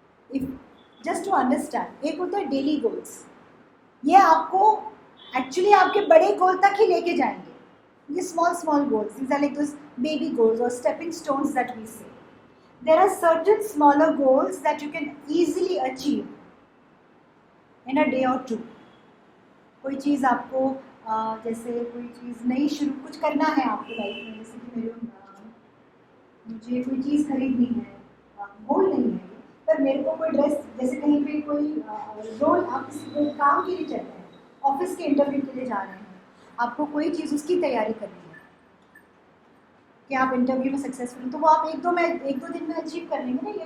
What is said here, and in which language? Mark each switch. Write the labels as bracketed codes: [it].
[en] if just to understand, [hi] एक होता है डेली गोल्स, ये आपको एक्चुअली आपके बड़े गोल तक ही लेके जाएंगे। [en] ये small goals, these are like those baby goals or stepping stones that we say. There are certain smaller goals that you can easily achieve in a day or 2. [hi] कोई चीज़ आपको जैसे कोई चीज़ नई शुरू कुछ करना है आपकी लाइफ में, जैसे कि मुझे कोई चीज़ खरीदनी है, गोल नहीं है, पर मेरे को कोई ड्रेस, जैसे कहीं पे कोई रोल, आप किसी कोई काम के लिए चल रहे हैं, ऑफिस के इंटरव्यू के लिए जा रहे हैं, आपको कोई चीज़ उसकी तैयारी करनी है कि आप इंटरव्यू में सक्सेसफुल हो, तो वो आप एक दो दिन में अचीव कर लेंगे ना।